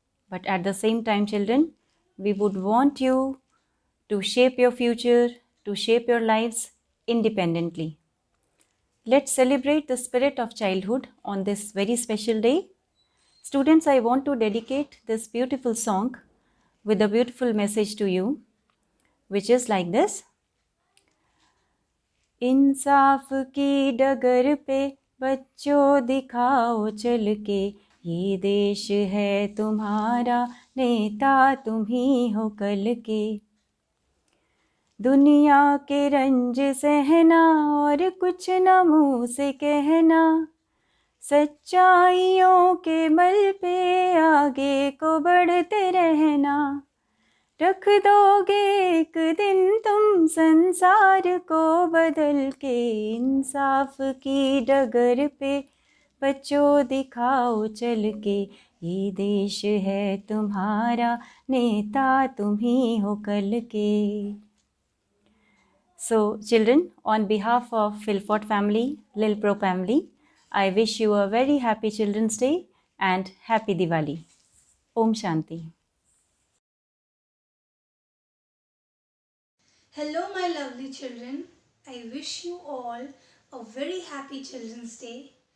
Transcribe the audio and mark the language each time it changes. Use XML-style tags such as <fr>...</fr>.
<en>But at the same time, children, we would want you to shape your future, to shape your lives independently. Let's celebrate the spirit of childhood on this very special day. Students, I want to dedicate this beautiful song with a beautiful message to you, which is like this.</en> <hi>इंसाफ की डगर पे बच्चों दिखाओ चल के, ये देश है तुम्हारा, नेता तुम ही हो कल के. दुनिया के रंज सहना और कुछ न मुँह से कहना, सच्चाइयों के बल पे आगे को बढ़ते रहना. रख दोगे एक दिन तुम संसार को बदल के, इंसाफ की डगर पे बच्चों दिखाओ चल के, ये देश है तुम्हारा, नेता तुम ही हो कल के.</hi> <en>So children, on behalf of Philpott family, Lilpro family, I wish you a very happy Children's Day and happy Diwali. Om Shanti. Hello, my lovely children. I wish you all a very happy Children's Day.</en>